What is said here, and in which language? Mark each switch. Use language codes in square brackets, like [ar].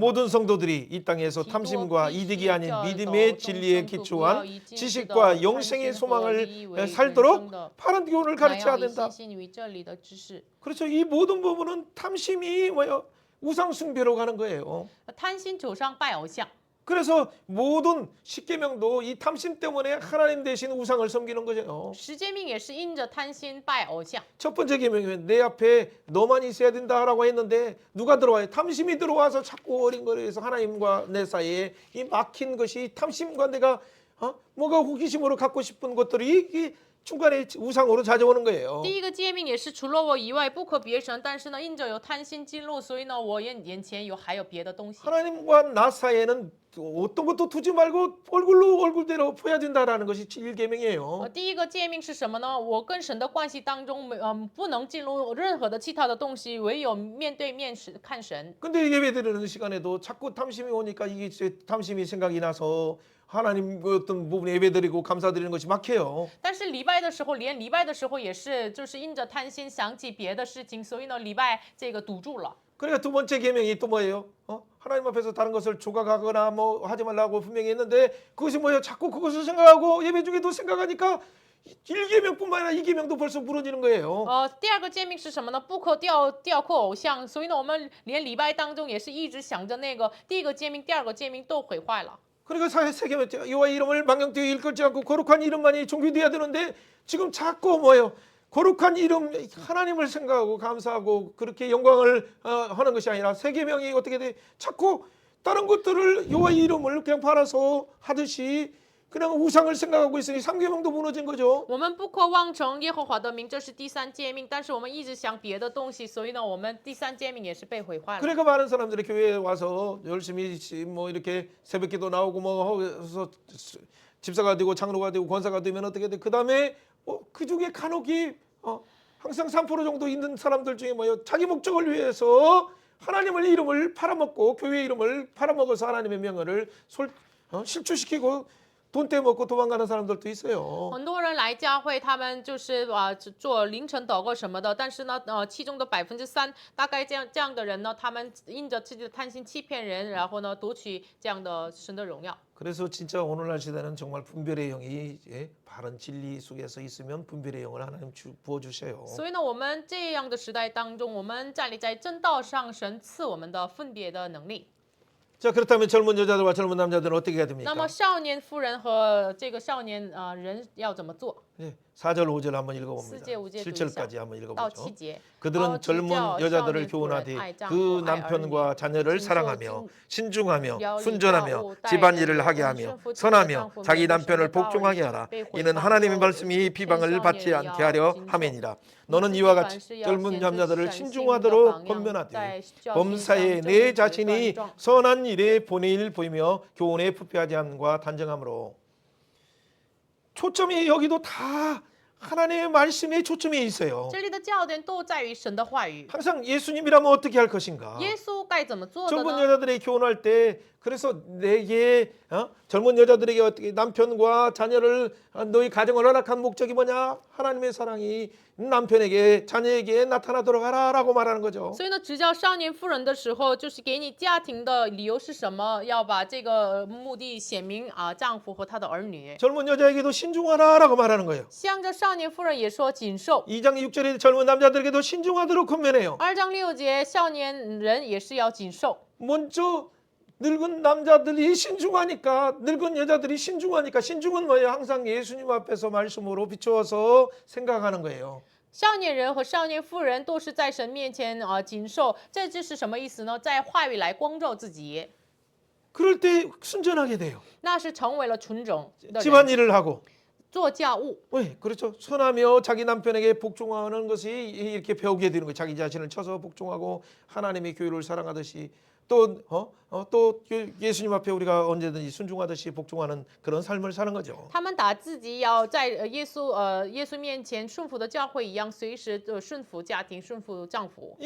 [ko] 모든 성도들이 이 땅에서 탐심과 이득이 아닌 믿음의 진리에 기초한 지식과 영생의 소망을 살도록 바른 교훈을 가르쳐야 된다. [zh] 信于这里的知识。 [ko] 그렇죠. 이 모든 부분은 탐심이 뭐예요? 우상 숭배로 가는 거예요. [zh] 贪心走上拜偶像。 [ko] 그래서 모든 십계명도 이 탐심 때문에 하나님 대신 우상을 섬기는 거죠. [zh] 十诫命也是因着贪心拜偶像。 [ko] 첫 번째 계명이면 내 앞에 너만 있어야 된다라고 했는데 누가 들어와요? 탐심이 들어와서 자꾸 어린거리에서 하나님과 내 사이에 이 막힌 것이 탐심과 내가 뭐가 호기심으로 갖고 싶은 것들이 이 중간에 우상으로 찾아오는 거예요. [zh] 第一个诫命也是除了我以外不可别神，但是呢，因着有贪心进入，所以呢，我眼前还有别的东西。 [ko] 하나님과 나 사이에는 어떤 것도 두지 말고 얼굴대로 보여야 된다라는 것이 1계명이에요. [zh] 第一个诫命是什么呢？我跟神的关系当中，不能进入任何的其他的东西，唯有面对面看神。 [ko] 근데 예배드리는 시간에도 자꾸 탐심이 오니까 이게 탐심이 생각이 나서 하나님 어떤 부분에 예배드리고 감사드리는 것이 막혀요. [zh] 但是礼拜的时候，连礼拜的时候也是，就是因着贪心想起别的事情，所以呢，礼拜这个堵住了。 [ko] 그러니까 두 번째 계명이 또 뭐예요? 하나님 앞에서 다른 것을 조각하거나 뭐 하지 말라고 분명히 했는데 그것이 뭐예요? 자꾸 그것을 생각하고 예배 중에도 생각하니까 1계명뿐만 아니라 2계명도 벌써 무너지는 거예요. [zh] 第二个诫命是什么呢？不可雕刻偶像。所以呢，我们连礼拜当中也是一直想着那个第一个诫命、第二个诫命都毁坏了。 [ko] 그러니까 세 계명 여호와 이름을 망령되이 일컬지 않고 거룩한 이름만이 존귀돼야 되는데 지금 자꾸 뭐예요? 거룩한 이름 하나님을 생각하고 감사하고 그렇게 영광을 하는 것이 아니라 세 계명이 어떻게 돼? 자꾸 다른 것들을 여호와 이름을 그냥 팔아서 하듯이 그냥 우상을 생각하고 있으니 3계명도 무너진 거죠. [zh] 我们不可妄称耶和华的名，这是第三诫命。但是我们一直想别的东西，所以呢，我们第三诫命也是被毁坏了。 [ko] 그러니까 많은 사람들이 교회에 와서 열심히 뭐 이렇게 새벽기도 나오고 뭐 해서 집사가 되고 장로가 되고 권사가 되면 어떻게 돼? 그다음에 그 중에 간혹이 항상 3% 정도 있는 사람들 중에 뭐예요? 자기 목적을 위해서 하나님의 이름을 팔아먹고 교회 이름을 팔아먹어서 하나님의 명예를 실추시키고 돈 떼먹고 도망가는 사람들도 있어요. [zh] 很多人来教会，他们就是做凌晨祷告什么的，但是呢，其中的3%大概这样的人呢，他们因着自己的贪心欺骗人，然后呢夺取这样的神的荣耀。 [ko] 그래서 진짜 오늘날 시대는 정말 분별의 영이 바른 진리 속에서 있으면 분별의 영을 하나님 부어주셔요. [zh] 所以呢，我们这样的时代当中，我们站立在正道上，神赐我们的分别的能力。 [ko] 자 그렇다면 젊은 여자들과 젊은 남자들은 어떻게 해야 됩니까? [zh] 那么少年妇人和这个少年人要怎么做？ [ko] 4절 5절 한번 읽어봅니다. 4제 5제 7절까지 한번 [zh] 到 [ko] 읽어보죠. [zh] 7节。 [ko] 그들은 젊은 여자들을 교훈하되 그 남편과 자녀를 사랑하며 신중하며 순전하며 집안일을 하게 하며 선하며 자기 남편을 복종하게 하라. 이는 하나님의 말씀이 비방을 받지 않게 하려 함이니라. 너는 이와 같이 젊은 남자들을 신중하도록 권면하되 범사에 내 자신이 선한 일에 본의를 보이며 교훈에 부패하지 않음과 단정함으로. 초점이 여기도 다 하나님의 말씀에 초점이 있어요. [zh] 这里的焦点都在于神的话语。 [ko] 항상 예수님이라면 어떻게 할 것인가? [zh] 耶稣该怎么做的 [ko] 젊은 [zh] 呢？ [ko] 여자들에게 교훈할 때 그래서 내게 젊은 여자들에게 어떻게 남편과 자녀를 너희 가정을 허락한 목적이 뭐냐? 하나님의 사랑이 남편에게 자녀에게 나타나도록 하라라고 말하는 거죠. [zh] 所以呢，指教少年妇人的时候，就是给你家庭的理由是什么，要把这个目的显明啊，丈夫和他的儿女。 [ko] 젊은 여자에게도 신중하라라고 말하는 거예요. [zh] 向着少年妇人也说谨受。 [ko] 2장 6절에 젊은 남자들에게도 신중하도록 권면해요. [zh] 2章6节，少年人也是要谨受。 [ko] 먼저 늙은 남자들이 신중하니까 늙은 여자들이 신중하니까 신중은 뭐예요? 항상 예수님 앞에서 말씀으로 비추어서 생각하는 거예요. [zh] 少年人和少年妇人都是在神面前谨受，这就是什么意思呢？在话语来光照自己， [ko] 그럴 때 순전하게 돼요. [zh] 那是成为了纯种的人， [ko] 집안일을 하고. [zh] 做家务。 [ko] 왜? 그렇죠. 선하며 자기 남편에게 복종하는 것이 이렇게 배우게 되는 거예요. 자기 자신을 쳐서 복종하고 하나님의 교회를 사랑하듯이 또 예수님 앞에 우리가 언제든지 순종하듯이 복종하는 그런 삶을 사는 거죠. [zh] 他们打自己要在耶稣面前顺服的教会一样，随时顺服家庭，顺服丈夫。